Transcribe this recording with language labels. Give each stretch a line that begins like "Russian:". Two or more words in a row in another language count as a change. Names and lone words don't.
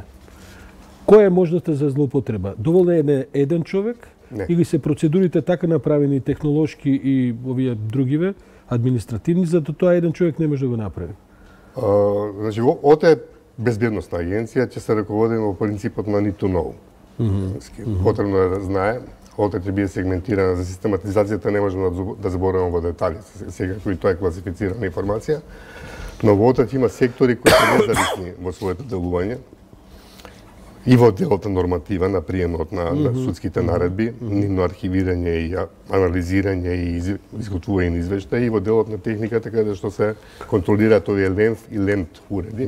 Macedonian: Која е можноста за злоупотреба? Доволно е еден човек? Не. Или се процедурите така направени технолошки и овие другиве, административни, зато тоа еден човек не може да го направи? Значи, ОТА е безбедносна агенција, ќе се ръководиме во принципот на
English: need to know.
Macedonian: Потребно е да знае. ОТА ќе биде сегментирана за систематизацијата, не можеме да забораваме во детали, секако и тоа е класифицирана информација. Но во ОТА има сектори кои се независни во своето делување. И во делот норматива на приемот на судските наредби, нивно архивирање и анализирање и изготвување на извештаи, и во делот на техниката каде што се контролираат овие LEMF и LEMT уреди.